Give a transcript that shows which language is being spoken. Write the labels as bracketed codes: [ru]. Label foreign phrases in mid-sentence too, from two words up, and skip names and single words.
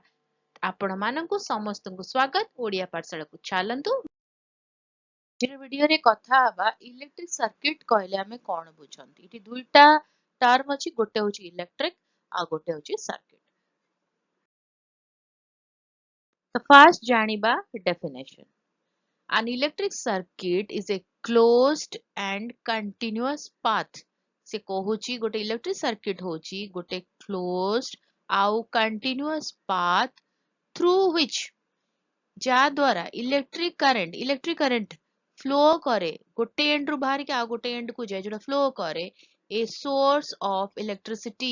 [or] ଆପଣ ମାନଙ୍କୁ ସମସ୍ତଙ୍କୁ ସ୍ୱାଗତ ଓଡ଼ିଆ ପାଠଶାଳାକୁ ଚାଲନ୍ତୁ ଭିଡିଓରେ କଥା ହେବା [en] electric circuit [or] କହିଲେ ଆମେ କଣ ବୁଝନ୍ତି। ଏଠି ଦୁଇଟା ଟର୍ମ ଅଛି, ଗୋଟେ ହେଉଛି ଇଲେକ୍ଟ୍ରିକ ଆଉ ଗୋଟେ ହେଉଛି ସର୍କିଟ। ତ ଫର୍ଷ୍ଟ ଜାଣିବା ଡେଫିନେସନ। [en] An electric circuit is a closed and continuous path। [or] ସେ କହୁଛି ଗୋଟେ [en] electric circuit [or] ହେଉଛି ଗୋଟେ କ୍ଲୋଜଡ ଆଉ [en] continuous path through which [or] ଯା ଦ୍ୱାରା [en] electric current flow [or] କରେ ଗୋଟେ ଏଣ୍ଡରୁ ବାହାରି କି ଆଉ ଗୋଟେ ଏଣ୍ଡକୁ ଯାଏ ଯୋଉଟା ଫ୍ଲୋ କରେ [en] a source of electricity.